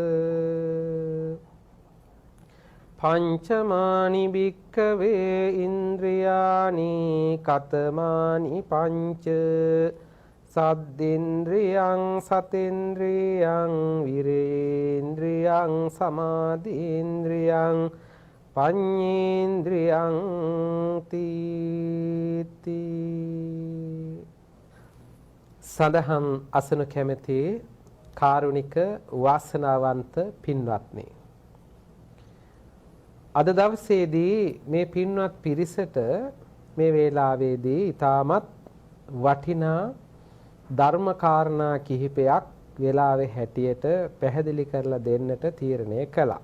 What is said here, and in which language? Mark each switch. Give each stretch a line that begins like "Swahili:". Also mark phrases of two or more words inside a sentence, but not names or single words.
Pali: පංචමානි භික්ඛවේ ඉන්ද්‍රියානි කතමානි පංච සද්දේන්ද්‍රියං සතේන්ද්‍රියං විරේන්ද්‍රියං සමාධීන්ද්‍රියං පඤ්ඤේන්ද්‍රියං තීති.
Sinhala: සදහම් අසනු කැමැති කාරුණික වාසනාවන්ත පින්වත්නි, අද දවසේදී මේ පින්වත් පිරිසට මේ වේලාවේදී ඊටමත් වටිනා ධර්ම කාරණා කිහිපයක් වේලාවේ හැටියට පැහැදිලි කරලා දෙන්නට තීරණය කළා.